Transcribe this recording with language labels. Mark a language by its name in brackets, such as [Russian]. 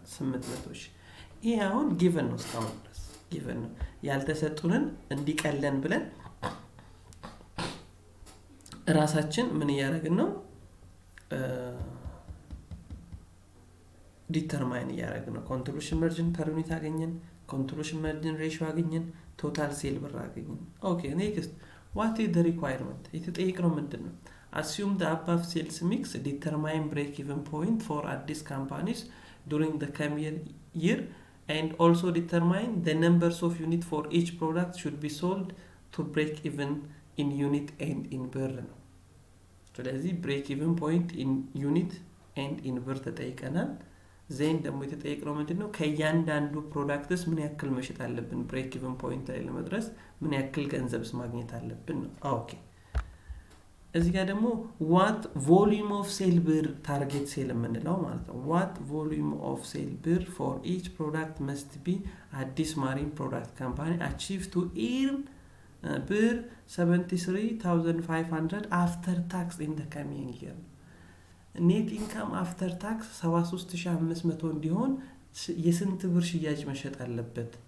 [Amharic] 800። ይሄ አሁን ጊቨን ነው እስካሁን ድረስ ጊቨን ነው። ያልተሰጡንን እንዲቀለን ብለን ራሳችን ምን እያደረግን ነው? ዲተርማይን እያደረግን ነው። ኮንትሪቢዩሽን ማርጂን ፐር ዩኒት አገኘን፣ ኮንትሪቢዩሽን ማርጂን ሬሽዮ አገኘን፣ ቶታል ሴል ብር አገኘን። ኦኬ ኔክስት [English] what is the requirement? [Amharic] የተጠየቅነው ምንድነው? [English] assume the above sales mix determine break even point for Addis companies during the coming year and also determine the numbers of unit for each product should be sold to break even in unit and in ብር ነው። [Amharic] ስለዚህ [English] break even point in unit and in ብር [Amharic] ተጠይቀናል። ዜን ደግሞ የተጠየቅነው ምንድነው? ከእያንዳንዱ ፕሮዳክትስ ምን ያክል መሸጥ አለብን ብሬክ ኢቭን ፖይንት ላይ ለመድረስ ምን ያክል ገንዘብስ ማግኘት አለብን ነው። ኦኬ እዚህ ጋር ደግሞ [English] what volume of sale ብር [Amharic] ታርጌት ሴል የምንለው ማለት ነው። [English] what volume of sale ብር for each product must be Addis Marine Product Company achieve to earn ብር 73500 after tax in the coming year። [Amharic] ኔት ኢንካም አፍተር ታክስ 73500 እንዲሆን የስንት ብር ሽያጭ መሸጥ አለበት?